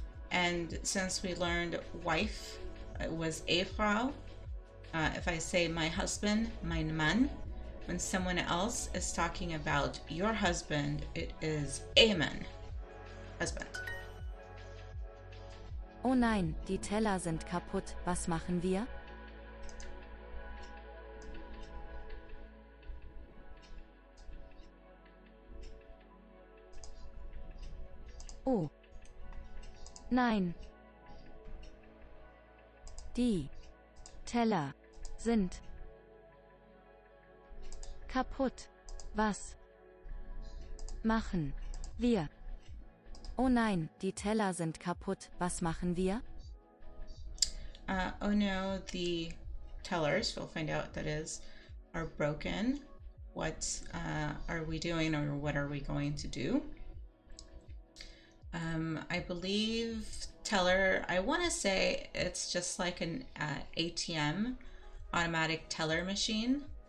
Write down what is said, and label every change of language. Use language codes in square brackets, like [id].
[en] And since we learned wife was Ehefrau, if I say my husband, [de] mein Mann, [en] when someone else is talking about your husband, it is Ehemann, husband. [de] Oh nein, die Teller sind kaputt. Was machen wir? Oh. Nein. Die Teller sind kaputt. Was machen wir? Oh nein, die Teller sind kaputt. Was machen wir? [en] Oh no, the tellers, we'll find out what that is, are broken. What are we doing, or what are we going to do? I believe teller, I want to say it's just like an ATM, automatic teller machine.